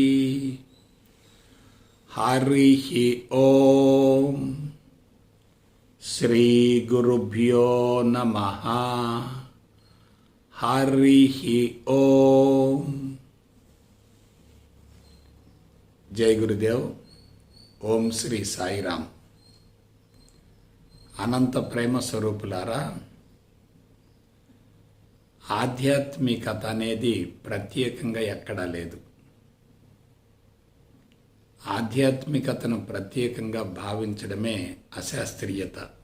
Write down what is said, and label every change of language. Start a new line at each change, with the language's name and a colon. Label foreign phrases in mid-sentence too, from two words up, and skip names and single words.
Sanskrit: हरिः ॐ। श्री गुरुभ्यो नमः। हरिः ॐ। जय गुरुदेव।
Telugu: ఓం శ్రీ సాయిరామ్। అనంత ప్రేమ స్వరూపులారా, ఆధ్యాత్మికత అనేది ప్రత్యేకంగా ఎక్కడా లేదు. ఆధ్యాత్మికతను ప్రత్యేకంగా భావించడమే అశాస్త్రీయత.